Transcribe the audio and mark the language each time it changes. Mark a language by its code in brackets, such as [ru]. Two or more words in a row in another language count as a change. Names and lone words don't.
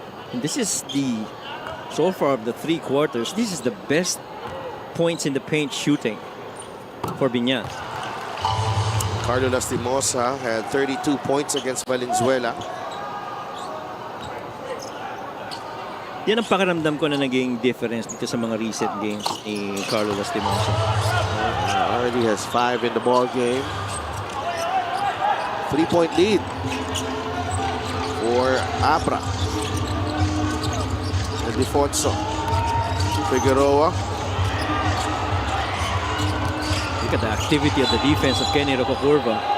[en] And this is so far of the 3 quarters, this is the best points in the paint shooting for Biñan. Carlo Lastimosa had 32 points against Valenzuela. [tl] Yan ang pakiramdam ko na naging difference dito sa mga [en] recent games [tl] ni Carlo Lastimosa. [en] Already has 5 in the ball game. 3-point lead for Abra. And Defonso. Figueroa. Look at the activity of the defense of Kenny Rococurva.